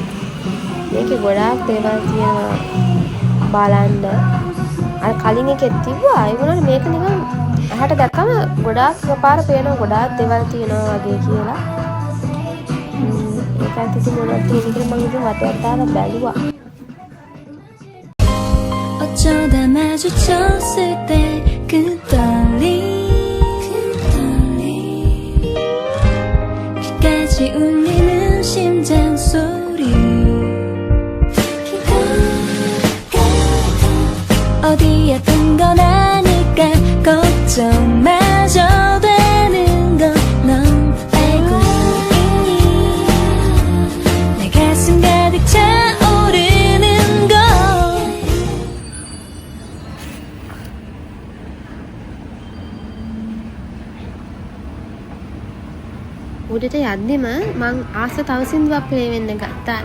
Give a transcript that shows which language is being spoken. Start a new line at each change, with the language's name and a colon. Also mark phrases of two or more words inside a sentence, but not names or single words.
Sinhala: මේකේ ගොඩාක් දේවල් තියෙනවා බලන්න. අර කලින් එකෙත් තිබ්බා. ඒ වුණාට මේක නිකන් අහට දැක්කම ගොඩාක් එකපාර පේනවා ගොඩාක් දේවල් තියෙනවා වගේ කියලා. ඒක ඇත්තටම මොනවද තියෙන්නේ කියලා මම ඉතින් වටයක් දාලා බැලුවා.
Korean: 어쩌다 마주쳤을 때 그 떨림 귀까지 울리는 심장 소리 어디 아픈 건 아닐까 걱정마저 되는 건 넌 알고 있니 내 가슴 가득 차오르는 걸
Sinhala: උඩට යද්දිම මං ආස තව සින්දුවක් ප්ලේ වෙන්න ගත්තා.